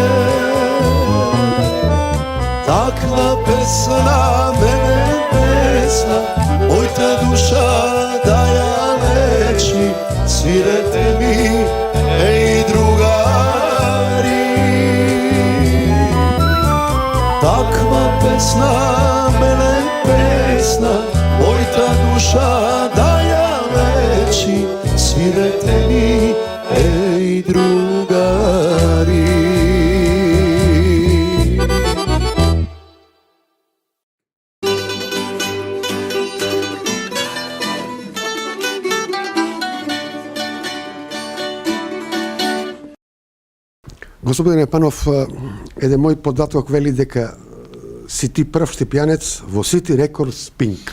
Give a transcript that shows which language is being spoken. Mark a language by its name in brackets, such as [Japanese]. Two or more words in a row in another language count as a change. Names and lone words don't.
[Macedonian] Таква песна, мене песна Ој та душа да ја леќи Свирете ми еј другари Таква песна, мене песна Ој та душа да ја леќи Свирете ми еј другари Господине Панов, еден мој податок вели дека си ти прв штипјанец во City Records Pink.